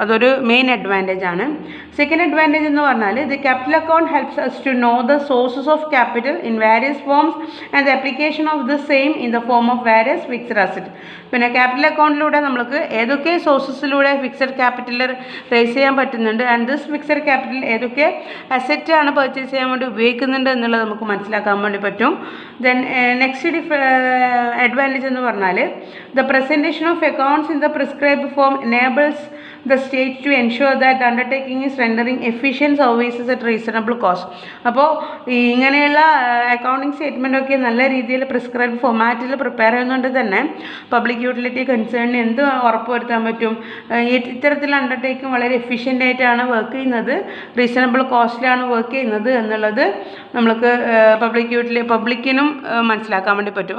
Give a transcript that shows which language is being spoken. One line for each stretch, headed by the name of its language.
Malayalam: അതൊരു main advantage ആണ്.
English: second advantage
Malayalam: എന്ന് പറഞ്ഞാൽ
English: The capital account helps us to know the sources of capital in various forms and the application of the same in the form of various fixed asset.
Malayalam: പിന്നെ capital അക്കൗണ്ടിലൂടെ നമുക്ക് ഏതൊക്കെ സോഴ്സസിലൂടെ fixed capital raise ചെയ്യാൻ പറ്റുന്നുണ്ട് and this fixed capital ഏതൊക്കെ അസറ്റാണ് purchase ചെയ്യാൻ വേണ്ടി ഉപയോഗിക്കുന്നുണ്ട് എന്നുള്ളത് നമുക്ക് മനസ്സിലാക്കാൻ വേണ്ടി പറ്റും.
English: then next advantage
Malayalam: എന്ന് പറഞ്ഞാൽ
English: The presentation of accounts in the prescribed form enables the state to ensure that the undertaking is rendering efficient services at reasonable cost.
Malayalam: അപ്പോൾ ഇങ്ങനെയുള്ള അക്കൗണ്ടിങ് സ്റ്റേറ്റ്മെൻറ്റൊക്കെ നല്ല രീതിയിൽ പ്രിസ്ക്രൈബ് ഫോമാറ്റിൽ പ്രിപ്പയർ ചെയ്യുന്നതുകൊണ്ട് തന്നെ പബ്ലിക് യൂട്ടിലിറ്റി കൺസേണിന് എന്ത് ഉറപ്പ് വരുത്താൻ പറ്റും, ഇത്തരത്തിലുള്ള അണ്ടർടേക്കിംഗ് വളരെ എഫിഷ്യൻ്റ് ആയിട്ടാണ് വർക്ക് ചെയ്യുന്നത്, റീസണബിൾ കോസ്റ്റിലാണ് വർക്ക് ചെയ്യുന്നത് എന്നുള്ളത് നമുക്ക് പബ്ലിക്കിനും മനസ്സിലാക്കാൻ വേണ്ടി പറ്റും.